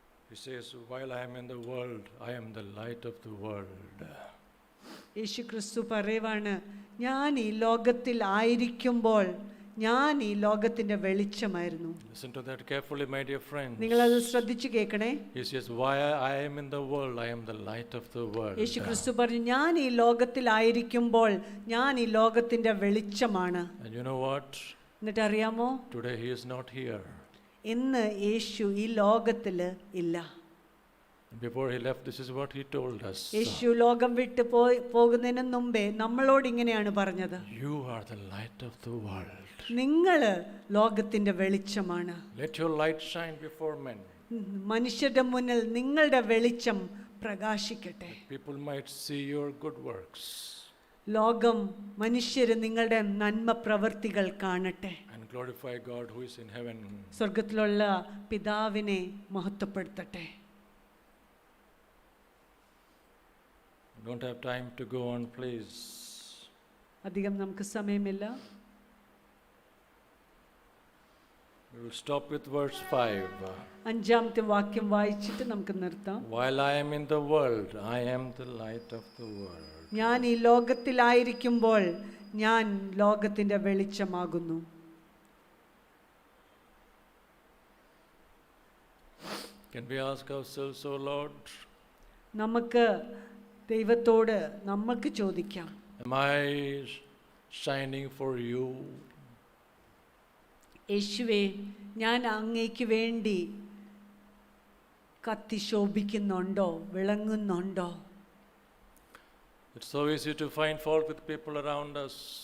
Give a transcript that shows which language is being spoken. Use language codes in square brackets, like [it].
[en] He says, while I am in the world, I am the light of the world. [ml] യേശു ക്രിസ്തു പറയുവാണ്, ഞാൻ ഈ ലോകത്തിൽ ആയിരിക്കുമ്പോൾ ഞാൻ ഈ ലോകത്തിന്റെ വെളിച്ചമായിരുന്നു. [en] Listen to that carefully, my dear friends. [ml] നിങ്ങളത് ശ്രദ്ധിച്ചു കേൾക്കണേ. [en] He says, why I am in the world, I am the light of the world. [ml] യേശു ക്രിസ്തു പറഞ്ഞു, ഞാൻ ഈ ലോകത്തിൽ ആയിരിക്കുമ്പോൾ ഞാൻ ഈ ലോകത്തിന്റെ വെളിച്ചമാണ്. [en] And you know what? [ml] എന്നിട്ട് അറിയാമോ, [en] Today he is not here. [ml] ഇന്ന് യേശു ഈ ലോകത്തില് ഇല്ല. [en] Before he left, this is what he told us. [ml] യേശു ലോകം വിട്ട് പോകുന്നതിന് മുമ്പേ നമ്മളോട് ഇങ്ങനെയാണ് പറഞ്ഞത്, [en] You are the light of the world. [ml] നിങ്ങള് ലോകത്തിന്റെ വെളിച്ചമാണ്. [en] Let your light shine before men. [ml] മനുഷ്യരുടെ മുന്നിൽ നിങ്ങളുടെ വെളിച്ചം പ്രകാശിക്കട്ടെ. [en] People might see your good works [ml] ലോകം മനുഷ്യര് നിങ്ങളുടെ നന്മ പ്രവൃത്തികൾ കാണട്ടെ. [en] and glorify God who is in heaven. [ml] സ്വർഗത്തിലുള്ള പിതാവിനെ മഹത്വപ്പെടുത്തട്ടെ. [en] Don't have time to go on, please. [ml] അധികം നമുക്ക് സമയമില്ല. [en] We will stop with verse 5. [ml] 5-ാമത്തെ വാക്യം വായിച്ചിട്ട് നമുക്ക് നിർത്താം. [en] While I am in the world, I am the light of the world. [ml] ഞാൻ ഈ ലോകത്തിലായിരിക്കുമ്പോൾ ഞാൻ ലോകത്തിന്റെ വെളിച്ചമാകുന്നു. [en] Can we ask ourselves, oh Lord, [ml] നമുക്ക് ദൈവത്തോട് നമുക്ക് ചോദിക്കാം, [en] am I shining for you? [ml] യേശുവേ, ഞാൻ അങ്ങേക്ക് വേണ്ടി കത്തി ശോഭിക്കുന്നുണ്ടോ, വിളങ്ങുന്നുണ്ടോ? [en] It's so easy to find fault with people around us.